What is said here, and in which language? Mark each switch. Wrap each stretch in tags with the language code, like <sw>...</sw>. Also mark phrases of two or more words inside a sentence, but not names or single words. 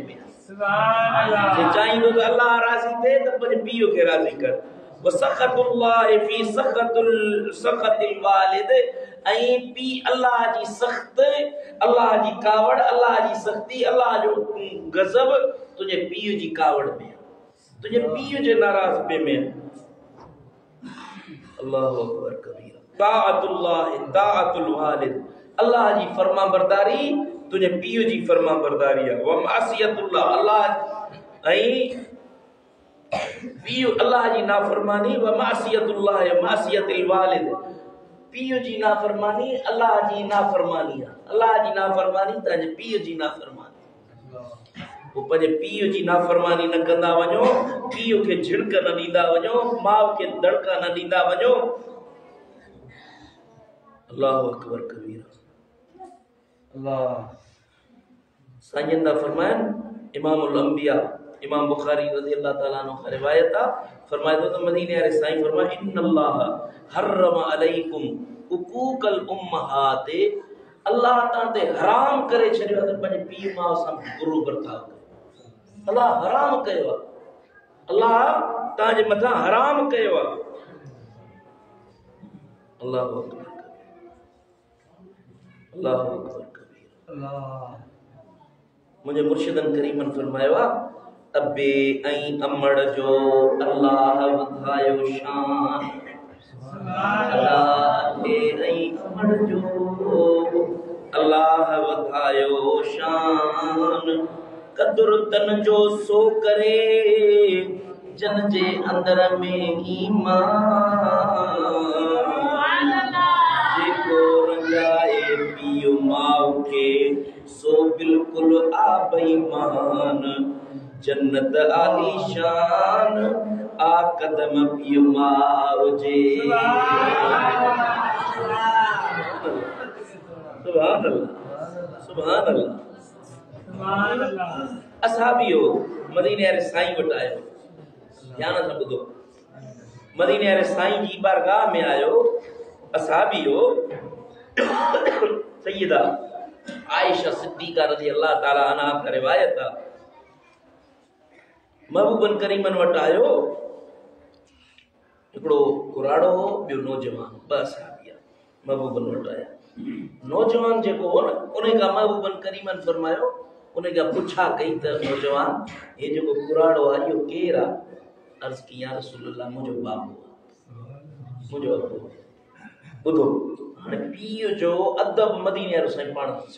<sd>में</sd> <ar>سبحان الله</ar> <sd>जे चाहींदो त अल्लाह राज़ी थिए त पंहिंजे पीउ खे राज़ी कर</sd> <ar>وسخط الله في سخط الوالد</ar> <sd>ऐं पी अल्लाह जी सख्त अल्लाह जी कावड़ अल्लाह जी सख्ती अल्लाह जो गज़ब तुझे पीउ जी कावड़ में तुझे पीउ जे नाराज़गी में</sd> <ar>الله أكبر كبيرا طاعة الوالد</ar> <sd>अल्लाह जी फरमा बरदारी तुझे पीउ जी फरमा बरदारी है</sd> <ar>ومعصية الله</ar> <sd>अल्लाह ऐं पीउ अल्लाह जी नाफरमानी</sd> <ar>ومعصية الله معصية الوالد</ar> <sd>पीउ जी नाफरमानी अल्लाह जी नाफरमानी अल्लाह जी नाफरमानी ताजे पीउ जी नाफरमानी वो पंहिंजे पीउ जी नाफरमानी न कंदा वञो पीउ खे झिड़क न ॾींदा वञो माउ खे दड़का न ॾींदा वञो</sd> <ar>الله أكبر كبيرا</ar> <sd>अल्लाह साईं दा फरमायन</sd> <ar>إمام الأنبياء</ar> <sd>इमाम बुखारी</sd> <ar>رضي الله تعالى عنه</ar> <ur>کا روایت ہے فرمایا تو مدینے والے سائیں فرمایا</ur> <ar>إن الله حرم عليكم عقوق الأمهات</ar> <sd>अल्लाह ताते हराम करे छड़ियो त पंहिंजे पीउ माउ सां बुरो बर्ताव अल्लाह हराम कयो अल्लाह ताजे मथा हराम कयो</sd> <ar>الله أكبر الله أكبر كبير</ar> <sd>अल्लाह मुझे मुर्शिदन करीमन फरमायो अबे ऐं अमड़ जो अल्लाह वधायो शान अल्लाह ऐं अमड़ जो अल्लाह वधायो शान कदुर तन जो सो करे जन जे अंदर में ईमान जेको रंजाए पियो माउ के सो बिल्कुल आ बेईमान जन्नत आली शान आ कदम पियो माउ जे</sd> <ar>سبحان الله سبحان الله سبحان الله</ar> <sd>असहाबियो मदीने वाले साईं वटि आयो ध्यान सां ॿुधो मदीने वाले साईं जी बारगाह में आयो असहाबियो सैयदा आयशा सिद्दीका</sd> <ar>رضي الله تعالى عنها</ar> <ur>کا روایت ہے</ur> <sd>महबूबन करीमन वटि आयो हिकिड़ो कुराड़ो हो ॿियो नौजवान बस साहिबिया महबूबन वटि आया नौजवान जेको हो न उन खां महबूबन करीमन फरमायो उन खां पुछा कई त नौजवान हे जेको कुराड़ो आहे इहो केरु आहे</sd> <ur>عرض کی</ur> <ar>يا رسول الله</ar> <sd>मुंहिंजो बाबू मुंहिंजो अबू ॿुधो हाणे पीउ जो अदब मदीने वारो साईं पाण</sd>